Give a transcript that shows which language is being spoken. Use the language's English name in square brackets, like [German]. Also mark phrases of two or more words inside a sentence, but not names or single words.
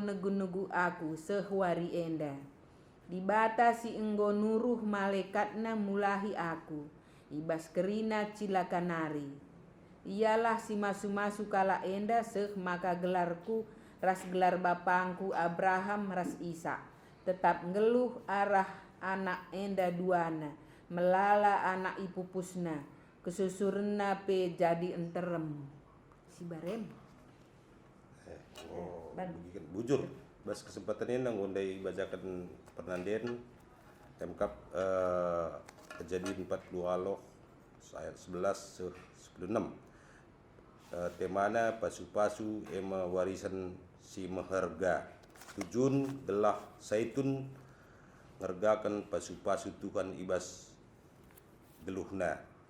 [Batak Karo] negu-negu aku sehwari enda dibata si enggo nuruh malaikatna mulahi aku ibas kerina cilaka nari ialah si masu-masu kala enda seh maka gelarku ras gelar bapangku Abraham ras Isa tetap ngeluh arah anak enda duana melala anak ipupusna kesusurna pe jadi enterem si barem bujur bas [Indonesian] kesempatan ini [Batak Karo] nangondai bacakan pernanden MKAP Kejadian 40 aloh ayat 11 16 temana pasu-pasu ema warisan si meherga tujun gelah Saitun ngergakan pasu-pasu Tuhan ibas geluhna